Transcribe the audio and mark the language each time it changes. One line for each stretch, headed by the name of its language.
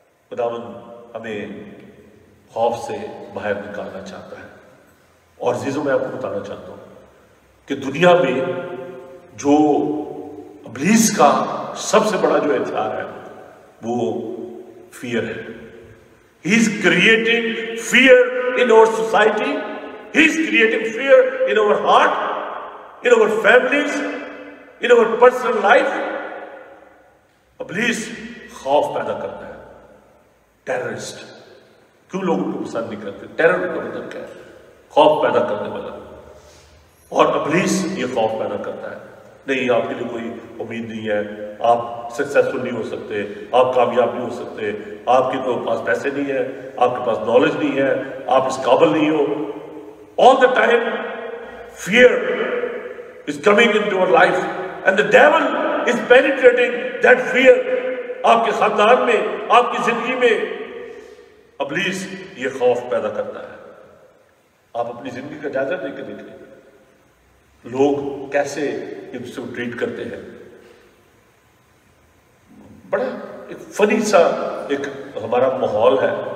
Urdu: خداوند ہمیں خوف سے باہر نکالنا چاہتا ہے. اور عزیزوں میں آپ کو بتانا چاہتا ہوں کہ دنیا میں جو ابلیس کا سب سے بڑا جو ہتھیار ہے وہ فیئر ہے.
English: He is creating fear in our society. He is creating fear in our heart, in our families, in our personal life.
Urdu: ابلیس خوف پیدا کرتا ہے. ٹیررسٹ, کیوں لوگ ان کو پسند نہیں کرتے؟ ٹیرر کا مطلب کیا ہے؟ خوف پیدا کرنے والا. اور ابلیس یہ خوف پیدا کرتا ہے, نہیں آپ کے لیے کوئی امید نہیں ہے, آپ سکسیسفل نہیں ہو سکتے, آپ کامیاب نہیں ہو سکتے, آپ کے تو پاس پیسے نہیں ہیں, آپ کے پاس نالج نہیں ہے, آپ اس قابل نہیں ہو.
English: All the time fear is coming into our life and the devil is penetrating that fear.
Urdu: آپ کے خاندان میں, آپ کی زندگی میں ابلیس یہ خوف پیدا کرتا ہے. آپ اپنی زندگی کا جائزہ دے کے دیکھیں, لوگ کیسے ان سے ٹریٹ کرتے ہیں. بڑا ایک فنی سا ایک ہمارا ماحول ہے.